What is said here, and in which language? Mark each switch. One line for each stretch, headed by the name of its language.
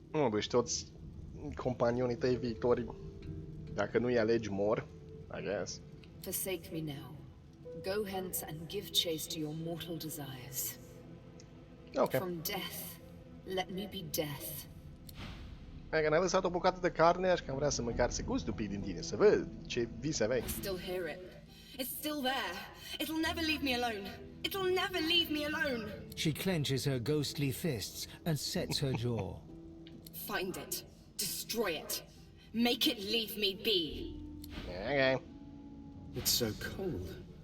Romanian: Deci toți companionii tăi viitori. Dacă nu-i alegi, mor,
English: I guess. Forsake me now. Go hence and give chase to your mortal desires. Okay. From death, let me be death.
Romanian: Dacă n-ai lăsat o bucată de carne, aș cam vrea să măcar să gust un pic din tine, să văd ce vise aveai.
English: Still hear it. It's still there. It'll never leave me alone. It'll never leave me alone. She clenches her ghostly fists and sets her jaw. Find it. Destroy it. Make it leave me be. Okay. It's so cold.